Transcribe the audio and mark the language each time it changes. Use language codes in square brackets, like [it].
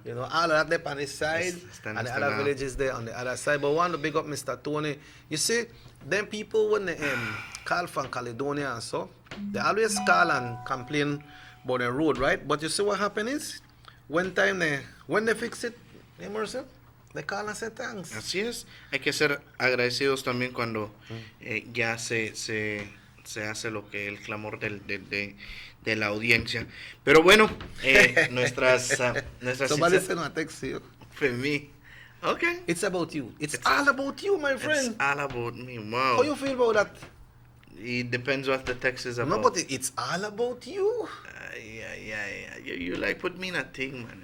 [en] You know, all of that there on this side, and the other villages there on the other side. But one to big up Mr. Tony. You see, them people when they call from Caledonia and so, they always call and complain about the road, right? But you see what happened is, when they fix it, Emerson, they call and say thanks. [es] Así es. Hay que ser agradecidos también cuando ya se se hace lo que el clamor de la audiencia. Pero bueno, nuestras [en] Somebody sent a text to you. for me. Okay. It's about you. It's all about you, my friend. It's all about me. Wow. How you feel about that? It depends what the text is about. No, but it's all about you. Yeah. You like put me in a thing, man.